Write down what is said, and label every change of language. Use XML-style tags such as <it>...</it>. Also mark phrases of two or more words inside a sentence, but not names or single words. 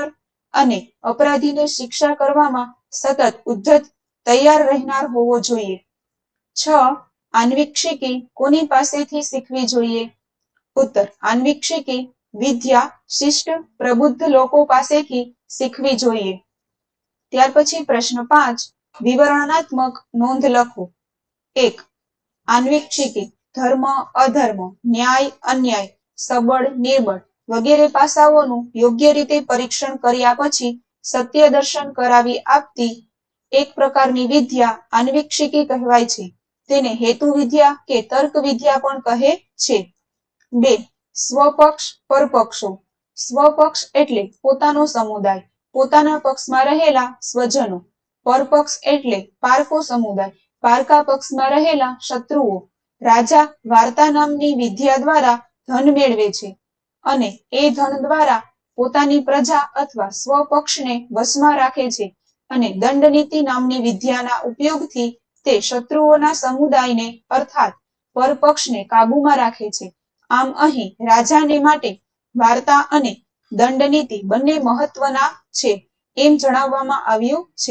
<gu>અને અપરાધીને શિક્ષા કરવામાં સતત ઉદ્ધત તૈયાર રહેનાર હોવો જોઈએ 6 આન્વીક્ષિકી કોની પાસેથી શીખવી જોઈએ ઉત્તર આન્વીક્ષિકી વિદ્યા શિષ્ટ પ્રબુદ્ધ લોકો પાસેથી શીખવી જોઈએ ત્યાર પછી પ્રશ્ન 5 વિવરણાત્મક નોંધ લખો 1 આન્વીક્ષિકી ધર્મ અધર્મ ન્યાય અન્યાય સબળ નિર્બળ વગેરે પાસાઓનું યોગ્ય રીતે પરીક્ષણ કર્યા પછી સત્ય દર્શન કરાવી આપતી એક પ્રકારની વિદ્યા આન્વીક્ષિકી કહેવાય છે તેને હેતુ વિદ્યા કે તર્ક વિદ્યા પણ કહે છે 2 સ્વપક્ષ પરપક્ષો સ્વપક્ષ એટલે પોતાનો સમુદાય પોતાના પક્ષમાં રહેલા સ્વજનો પરપક્ષ એટલે પારકો સમુદાય પારકા પક્ષમાં રહેલા શત્રુઓ રાજા વાર્તા નામની વિદ્યા દ્વારા ધન મેળવે છે અને એ ધન દ્વારા પોતાની પ્રજા અથવા સ્વપક્ષને વશમાં રાખે છે અને દંડનીતિ નામની વિદ્યાના ઉપયોગથી તે શત્રુઓના સમુદાયને અર્થાત પરપક્ષને કાબૂમાં રાખે છે. આમ અહીં રાજાને માટે વાર્તા અને દંડનીતિ બંને મહત્વના છે એમ જણાવવામાં આવ્યું છે.</gu>